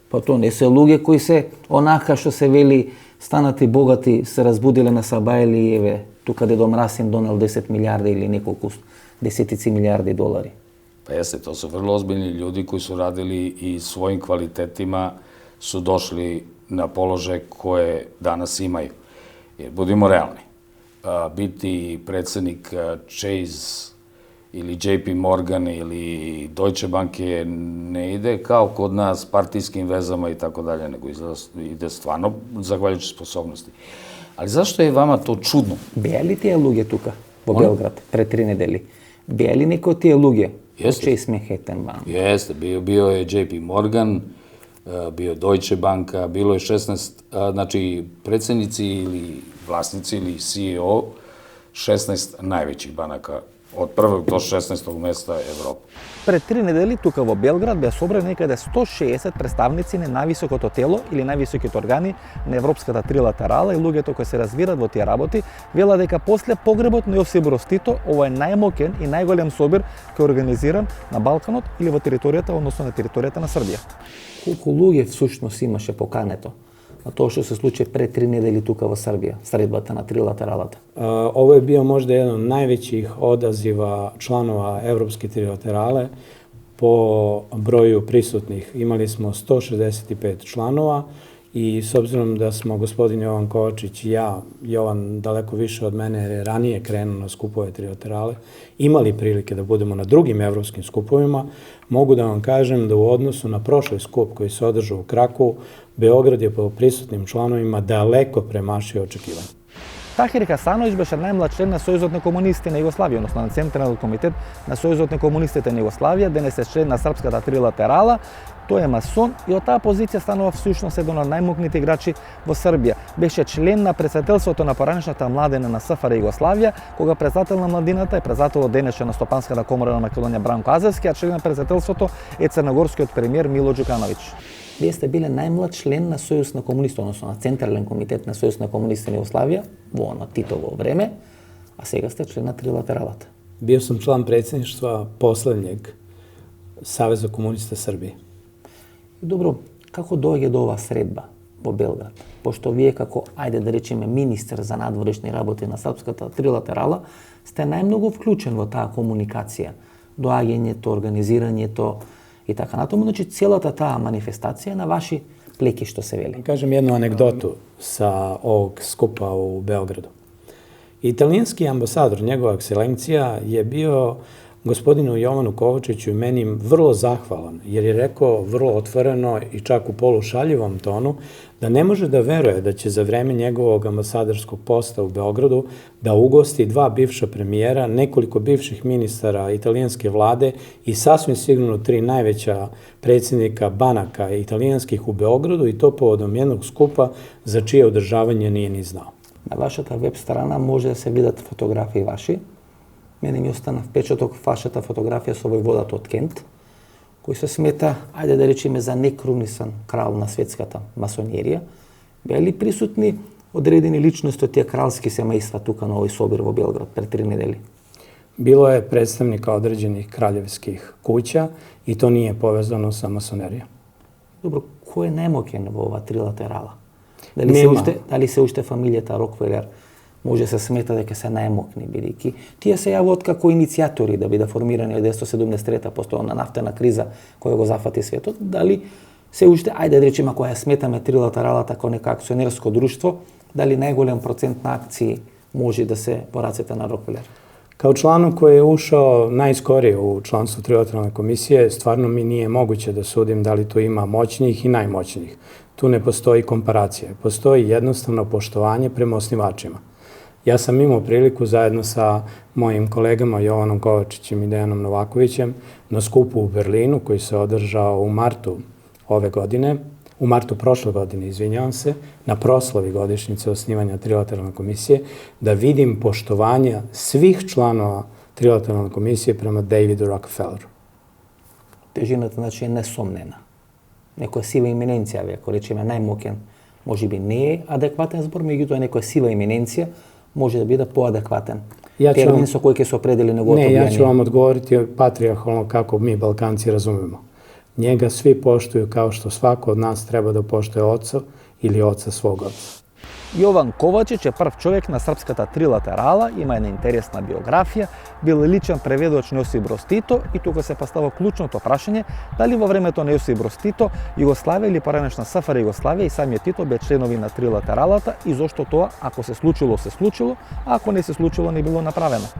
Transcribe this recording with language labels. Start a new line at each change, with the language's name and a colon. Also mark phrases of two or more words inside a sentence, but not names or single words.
Macedonian: Па тоа не се луѓе кои се онака што се вели станати богати, се разбудиле на Сабајли и еве, тука дедо Мрасин донел 10 милиарди или неколку десетици милиарди долари.
Serbian: Па јесте,
Macedonian: тоа се
Serbian: врло озбилни људи кои су радили и својим квалитетима су дошли на положај кој данас имају. Jer, budimo realni, biti predsednik Chase ili JP Morgan ili Deutsche Banke ne ide kao kod nas partijskim vezama i tako dalje, nego ide stvarno zahvaljujući sposobnosti. Ali zašto je vama to čudno?
Macedonian: Беа ли тие луѓе тука во Белград пред 3 недели? Беа ли некои од тие луѓе?
Serbian: Chase Manhattan Bank. Jeste, bio je JP Morgan, bio Deutsche Banka, bilo je 16, znači predsjednici ili vlasnici ili CEO 16 najvećih banaka od prvog do 16. mesta Evrope.
Macedonian: Пред 3 недели тука во Белград беа собрани некаде 160 представници на највисокото тело или највисоките органи на Европската трилатерала и луѓето кои се разбират во тие работи велат дека после погребот на Јосип Брос Тито ова е најмокен и најголем собир кој е организиран на Балканот или во територијата, односно на територијата на Србија. Колку луѓе всушност имаше покането на тоа што се случи пред 3 недели тука во Србија, средбата на трилатералата?
Serbian: Ovo je bio možda jedan od najvećih odaziva članova Evropske trilaterale po broju prisutnih. Imali smo 165 članova i s obzirom da smo gospodin Jovan Kovačić i ja, Jovan daleko više od mene jer je ranije krenuo na skupove trilaterale, imali prilike da budemo na drugim evropskim skupovima, mogu da vam kažem da u odnosu na prošli skup koji se održao u Krakovu, Beograd je po prisutnim članovima daleko premašio očekivanja.
Macedonian: Тахир Хасановиќ беше најмлад член на Сојузот на комунистите на Југославија, односно на Централниот комитет на Сојузот на комунистите на Југославија, денес е член на Српската трилатерала. Тој е масон и од таа позиција станува всушност еден од најмокните играчи во Србија. Беше член на претседателството на поранешната младина на СФР Југославија, кога председател на младината е председател денешен на Стопанската комора на Македонија Бранко Азевски, а член на претседателството е црногорскиот премиер Мило Џукановиќ. Вие сте биле најмлад член на Сојуз на комунистите, односно на Централен комитет на Сојуз на комунистите на Југославија во на Титово време, а сега сте член на трилатералата.
Serbian: Bio sam član predsjedništva poslednjeg Saveza komunista Srbije.
Macedonian: Добро, како доаѓа до ова средба во Белград? Пошто вие како, ајде да речеме, министер за надворешни работи на Српската трилатерала, сте најмногу вклучен во таа комуникација, доаѓањето, организирањето и така натаму, значи целата таа манифестација на ваши плеки, што се вели.
Serbian: Kažem jednu anegdotu sa ovog skupa u Beogradu. Italijanski ambasador, njegova ekscelencija, je bio gospodinu Jovanu Kovačiću i meni vrlo zahvalan, jer je rekao vrlo otvoreno i čak u polušaljivom tonu da ne može da veruje da će za vreme njegovog ambasadorskog posta u Beogradu da ugosti 2 bivša premijera, nekoliko bivših ministara italijanske vlade i sasvim sigurno 3 najveća predsjednika banaka italijanskih u Beogradu i to povodom jednog skupa za čije održavanje nije ni znao.
Macedonian: На вашата веб страна може да се видат фотографии ваши. Мене ми остана впечаток вашата фотографија со војводата од Кент, кој се смета, ајде да речеме, за некрунисан крал на светската масонерија. Беа ли присутни одредени личности од тие кралски семејства тука на овој собир во Белград пред 3 недели?
Serbian: Bilo je predstavnika određenih kraljevskih kuća i to nije povezano sa masonerijom.
Macedonian: Добро, кој е најмоќен во ова трилатерала? Дали се уште фамилијата Рокфелер може се смета дека се најмокни, бидејќи тие се јавуваат како иницијатори да биде формирани од 1973 постојана нафтена криза која го зафати светот. Дали се уште, ајде да речеме, ако ја сметаме трилатералата како нека акционерско друштво, дали најголем процент на акции може да се во рацете на Рокфелер?
Serbian: Kao članu koji je ušao najskorije u članstvo trilateralne komisije, stvarno mi nije moguće da sudim da li tu ima moćnijih i najmoćnijih. Tu ne postoji komparacija, postoji jednostavno poštovanje prema osnivačima. Ja sam imao priliku zajedno sa mojim kolegama Jovanom Kovačićem i Dejanom Novakovićem na skupu u Berlinu koji se održao u martu ove godine, u martu prošle godine, izvinjavam se, na proslavi godišnjice osnivanja trilateralne komisije, da vidim poštovanje svih članova trilateralne komisije prema Davidu Rockefelleru.
Macedonian: Тежината, значи, е несомнена. Некоја сива имененција, ако речеме најмокен, може би не е адекватен збор, меѓутоа некоја сива имененција може да биде поадекватен. Термин со кој ќе се определи неговото влијание.
Serbian: Ne, ja ću vam odgovoriti patrijarhalno kako mi Balkanci razumemo. Njega svi poštuju kao što svako od nas treba da poštuje oca ili oca svog oca.
Macedonian: Јован Ковачич е прв човек на Српската трилатерала, има една интересна биографија, бил личен преведувач на Јосип Брос Тито и тука се поставува клучното прашање дали во времето на Јосип Брос Тито Југославија или поранешна СФР Југославија и самиот Тито беа членови на трилатералата и зошто тоа, ако се случило, а ако не се случило, не било направено.